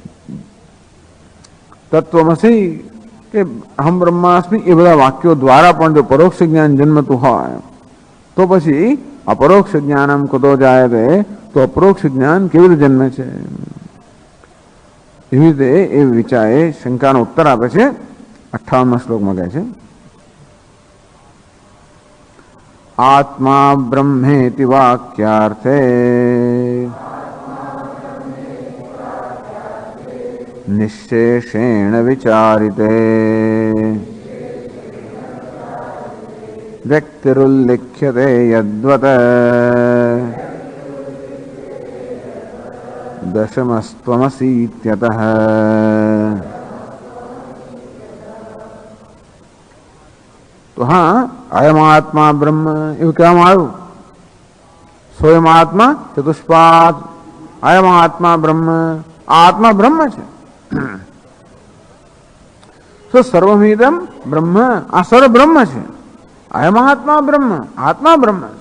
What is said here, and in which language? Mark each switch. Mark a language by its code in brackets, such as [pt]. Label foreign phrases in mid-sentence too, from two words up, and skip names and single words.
[gu] તત્વમસી કે [sa] अहम् ब्रह्मास्मि [gu] એ બધા વાક્યો દ્વારા પણ જો પરોક્ષ જ્ઞાન જન્મતું હોય તો પછી [sa] अपरोक्ष ज्ञानम् कुतो [gu] જાય તો અપરોક્ષ જ્ઞાન કેવી રીતે જન્મે છે? એવી રીતે એ વિચારે શંકાનો ઉત્તર આપે છે. 58મા શ્લોકમાં કહે છે, [sa] आत्मा ब्रह्मेति वाक्यार्थे निश्शेषेण विचारिते व्यक्तिरुल्लिख्यते यद्वत् दशमस्त्वमसीत्यतः। [gu] તો હા, [sa] अयम आत्मा ब्रह्म [gu] એવું કહેવામાં આવ્યું. [sa] स्वयं आत्मा चतुष्पाद अयम आत्मा ब्रह्म, [gu] આ આત્મા બ્રહ્મ છે. તો [sa] सर्वमिदम् ब्रह्म, [gu] આ સર્વ બ્રહ્મ છે. [sa] अयम आत्मा ब्रह्म, [gu] આત્મા બ્રહ્મ છે.